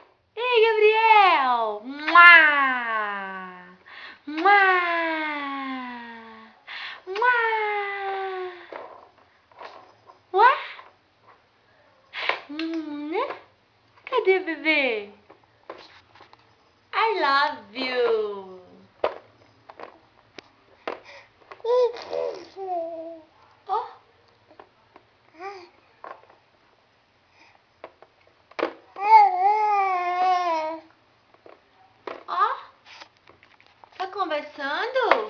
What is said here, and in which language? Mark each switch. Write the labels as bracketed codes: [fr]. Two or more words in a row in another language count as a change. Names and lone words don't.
[pt] Ei, Gabriel! Mua! Mua! Mua! Ué? Né? Cadê, bebê? [en] I love you! [pt] Oh! Ó! Tá conversando?